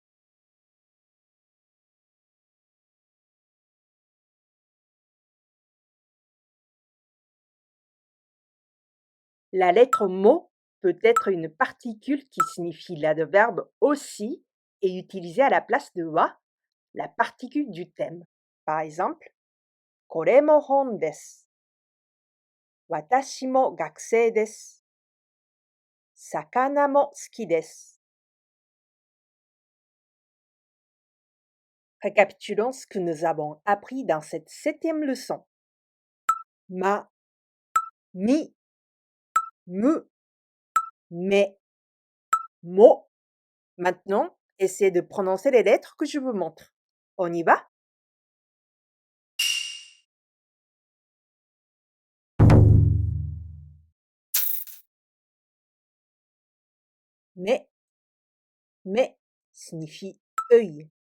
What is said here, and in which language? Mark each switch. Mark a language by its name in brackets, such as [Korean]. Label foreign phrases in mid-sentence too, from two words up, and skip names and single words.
[French] La lettre mo peut être une particule qui signifie l'adverbe aussi et utilisée à la place de wa, la particule du thème. Par exemple, [Japanese] これも本です. 私も学生です. 魚も好きです. [French] Récapitulons ce que nous avons appris dans cette septième leçon. Ma, mi, mu, me, mo. Maintenant, essayez de prononcer les lettres que je vous montre. On y va? Mais, mais signifie œil.